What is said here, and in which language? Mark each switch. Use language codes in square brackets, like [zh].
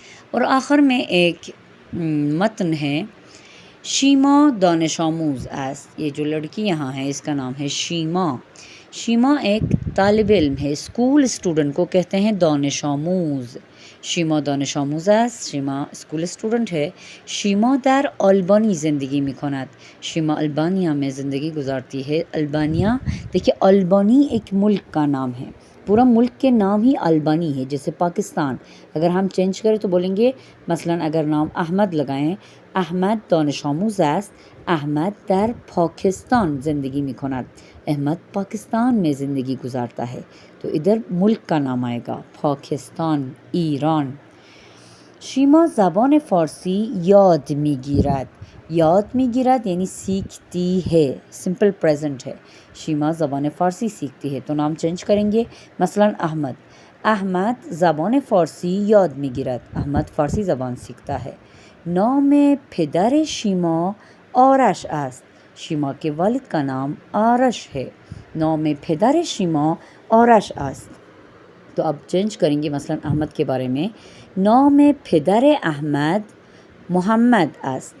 [ur] اور آخر میں ایک متن ہے. [fa] شیما دانش آموز است. [ur] یہ جو لڑکی یہاں ہے اس کا نام ہے شیما. شیما ایک طالب علم ہے. اسکول اسٹوڈنٹ کو کہتے ہیں دانش آموز. [fa] شیما دانش آموز است. [ur] شیما اسکول اسٹوڈنٹ ہے. [fa] شیما در آلبانی زندگی میکند. [ur] شیما البانیا میں زندگی گزارتی ہے. البانیا، دیکھیں البانی ایک ملک کا نام ہے. پورا ملک کے نام ہی البانی ہے. جیسے پاکستان اگر ہم چینج کریں تو بولیں گے مثلا اگر نام احمد لگائیں، [fa] احمد دانش آموز است. احمد در پاکستان زندگی میکند. [ur] احمد پاکستان میں زندگی گزارتا ہے. تو ادھر ملک کا نام آئے گا، پاکستان، ایران. [fa] شیما زبان فارسی یاد میگیرد. [ur] یاد میگیرد یعنی سیکھتی ہے. سمپل پریزنٹ ہے. شیما زبان فارسی سیکھتی ہے. تو نام چینج کریں گے. مثلا احمد، [fa] احمد زبان فارسی یاد میگیرد. [ur] احمد فارسی زبان سیکھتا ہے. [fa] نام پدر شیما آرش است. [ur] شیما کے والد کا نام آرش ہے. [fa] نام پدر شیما آرش است. [ur] تو اب چینج کریں گے مثلا احمد کے بارے میں. [fa] نام پدر احمد محمد است.